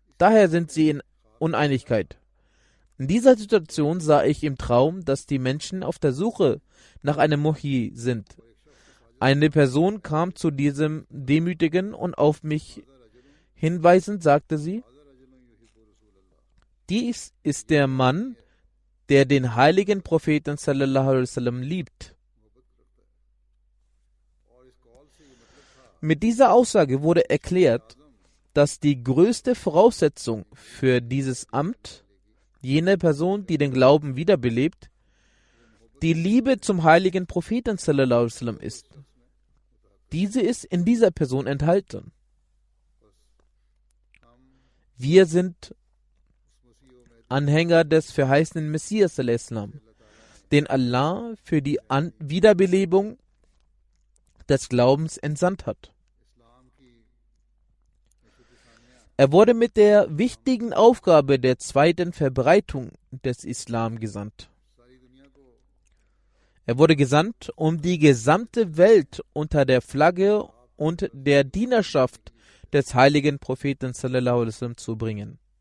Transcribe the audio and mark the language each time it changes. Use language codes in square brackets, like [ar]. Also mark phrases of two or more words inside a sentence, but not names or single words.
[de] Daher sind sie in Uneinigkeit. In dieser Situation sah ich im Traum, dass die Menschen auf der Suche nach einem Muhi sind. Eine Person kam zu diesem Demütigen und auf mich hinweisend sagte sie: Dies ist der Mann, der den heiligen Propheten [ar] صلى الله عليه وسلم [de] liebt. Mit dieser Aussage wurde erklärt, dass die größte Voraussetzung für dieses Amt jene Person, die den Glauben wiederbelebt, die Liebe zum heiligen Propheten [ar] صلى الله عليه وسلم [de] ist. Diese ist in dieser Person enthalten. Wir sind Anhänger des verheißenen Messias [ar] صلى الله عليه وسلم, [de] den Allah für die Wiederbelebung des Glaubens entsandt hat. Er wurde mit der wichtigen Aufgabe der zweiten Verbreitung des Islam gesandt. Er wurde gesandt, um die gesamte Welt unter der Flagge und der Dienerschaft des heiligen Propheten [ar] صلى الله عليه وسلم [de] zu bringen.